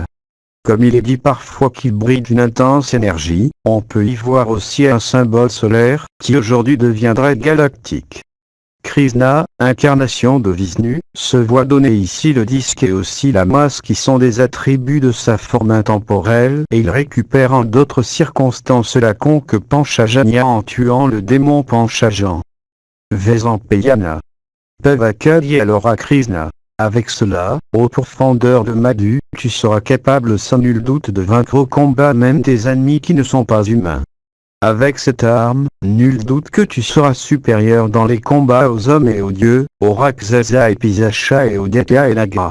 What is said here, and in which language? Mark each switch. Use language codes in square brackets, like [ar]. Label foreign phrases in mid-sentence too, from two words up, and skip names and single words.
[fr] Comme il est dit parfois qu'il brille d'une intense énergie, on peut y voir aussi un symbole solaire, qui aujourd'hui deviendrait galactique. Krishna, incarnation de Vishnu, se voit donner ici le disque et aussi la masse qui sont des attributs de sa forme intemporelle et il récupère en d'autres circonstances la conque Panchajanya en tuant le démon Panchajan. Vesampayana. Pavaka dit alors à Krishna. Avec cela, ô pourfendeur de Madhu, tu seras capable sans nul doute de vaincre au combat même des ennemis qui ne sont pas humains. Avec cette arme, nul doute que tu seras supérieur dans les combats aux hommes et aux dieux, aux Rakshasa et Pisasha et aux Daitya et Naga.